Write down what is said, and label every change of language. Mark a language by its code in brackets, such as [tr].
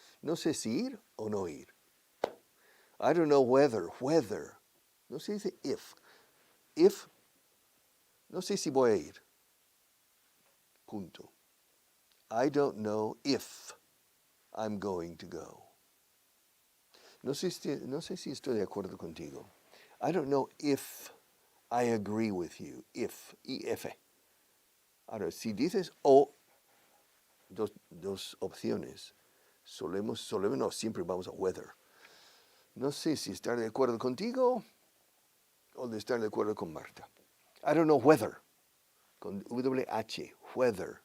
[es] No sé si ir o no ir. [en] I don't know whether. [es] No se dice if. If, no sé si voy a ir. Punto. [en] I don't know if I'm going to go. [es] No sé si estoy de acuerdo contigo. [en] I don't know if I agree with you. If, if. [es] Ahora, si dices o, dos opciones. No, siempre vamos a whether. No sé si estar de acuerdo contigo o de estar de acuerdo con Marta. [en] I don't know whether, con WH, whether.